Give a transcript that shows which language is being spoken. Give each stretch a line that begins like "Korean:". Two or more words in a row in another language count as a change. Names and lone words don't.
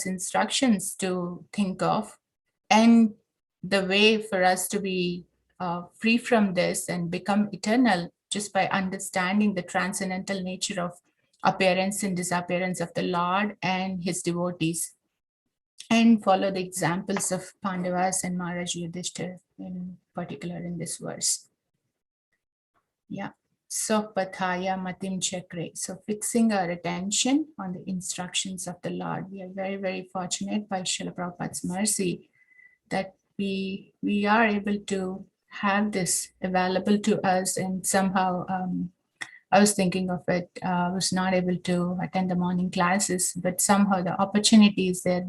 English: instructions to think of, and the way for us to be free from this and become eternal, just by understanding the transcendental nature of appearance and disappearance of the Lord and his devotees, and follow the examples of Pandavas and Maharaj Yudhishthira in particular in this verse. Yeah. So pathaya matim chakre. So fixing our attention on the instructions of the Lord. We are very, very fortunate by Srila Prabhupada's mercy that we are able to have this available to us. And somehow I was thinking of it, I was not able to attend the morning classes, but somehow the opportunity is there.